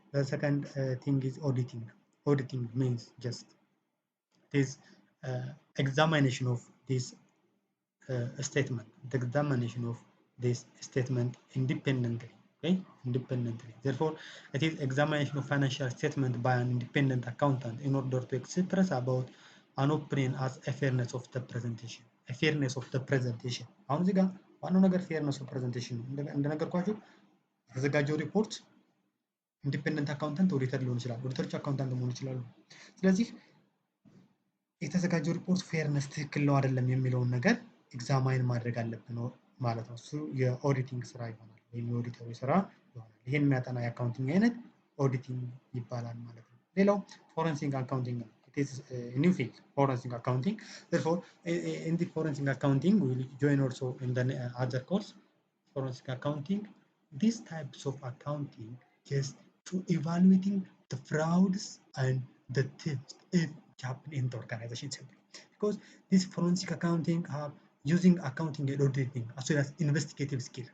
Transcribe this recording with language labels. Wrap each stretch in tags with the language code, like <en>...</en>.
<en>The second thing is auditing. Auditing means just this examination of this statement, the examination of this statement independently. Okay, independently. Therefore, it is examination of financial statement by an independent accountant in order to express about an opinion as a fairness of the presentation. A fairness of the presentation.</en> <am>አሁን እዚህ ጋር ዋናው ነገር fairness of presentation ነው። እንደነገርኳችሁ የተዘጋጀው ሪፖርት ኢንዲፔንደንት አካውንታንት ኦዲተር ሊሆን ይችላል፣ ኦዲተሮች አካውንታንት መሆን ይችላሉ። ስለዚህ የተዘጋጀው ሪፖርት ፌርነስ ትክክል ነው አይደለም የሚለውን ነገር ኤግዛማይን ማድረግ አለብን ማለት ነው። እሱ የኦዲቲንግ ስራ ይሆናል ወይም የኦዲተሩ ስራ ይሆናል። ይሄን የሚያጠና የአካውንቲንግ አይነት ኦዲቲንግ ይባላል ማለት ነው። ሌላው ፎረንሲክ አካውንቲንግ ነው።</am> <en>it is a new field, forensic accounting. Therefore, in the forensic accounting, we will join also in the other course, forensic accounting. These types of accounting just to evaluating the frauds and the thefts if happen in the organization simply. Because this forensic accounting are using accounting and auditing as well as investigative skill.</en>